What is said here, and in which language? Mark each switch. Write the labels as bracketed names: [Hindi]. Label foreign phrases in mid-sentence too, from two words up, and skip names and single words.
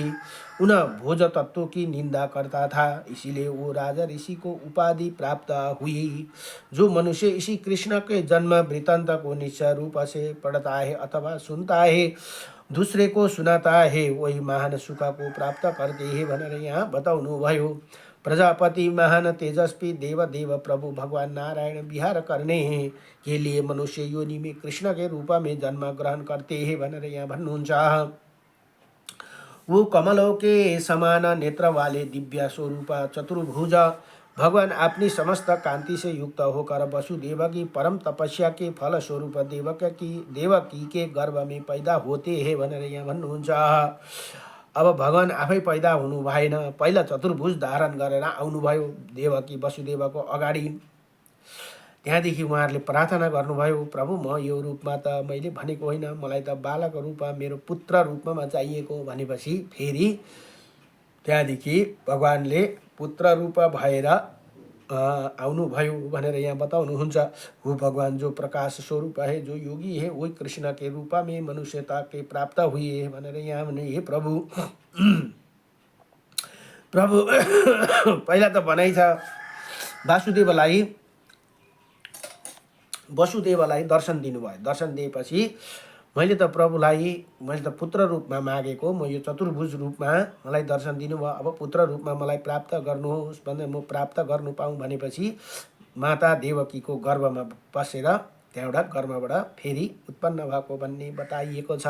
[Hindi] उन भोज तत्व की निंदा करता था इसीलिए वो राजा ऋषि को उपाधि प्राप्त हुई। जो मनुष्य इसी कृष्ण के जन्म वृत्तांत को निश्चय रूप से पढ़ता है अथवा सुनता है दूसरे को सुनाता है वही महान सुख को प्राप्त करते हैं [Nepali] भनेर यहाँ बताउनु भयो। प्रजापति महान तेजस्वी देव प्रभु भगवान नारायण विहार करने के लिए मनुष्य योनि में कृष्ण के रूप में जन्म ग्रहण करते हैं भनेर यहाँ भन्नुहुन्छ। वो कमलों के समान नेत्र वाले दिव्य स्वरूप चतुर्भुज भगवान अपनी समस्त कांति से युक्त होकर वसुदेव की परम तपस्या के फल स्वरूप देवकी के गर्भ में पैदा होते हैं भनेर यहाँ भन्नुहुन्छ। अब भगवान आफै पैदा हुनु भएन, पहिला चतुर्भुज धारण गरेर आउनुभयो देवकी वसुदेवको अगाडि। त्यहाँदेखि उहाँहरूले प्रार्थना गर्नुभयो, प्रभु म यो रूपमा त मैले भनेको होइन, मलाई त बालक रूपमा मेरो पुत्र रूपमा चाहिएको भनेपछि फेरि त्यहाँदेखि भगवानले पुत्र रूप भएर आउनुभयो भनेर यहाँ बताउनुहुन्छ। [Hindi] वो भगवान जो प्रकाश स्वरूप है, जो योगी है, वही कृष्ण के रूप में मनुष्यता के प्राप्त हुए है [Nepali] भनेर यहाँ भने हे प्रभु प्रभु पहिला त भनाइ छ वसुदेवलाई दर्शन दिनुभयो। दर्शन दिएपछि मैले त पुत्र रूपमा मागेको, म यो चतुर्भुज रूपमा मलाई दर्शन दिनुभयो, अब पुत्र रूपमा मलाई प्राप्त गर्नुहोस् भने म प्राप्त गर्नु पाऊँ भनेपछि माता देवकीको गर्भमा बसेर त्यहाँबाट कर्मबाट फेरि उत्पन्न भएको भन्ने बताइएको छ।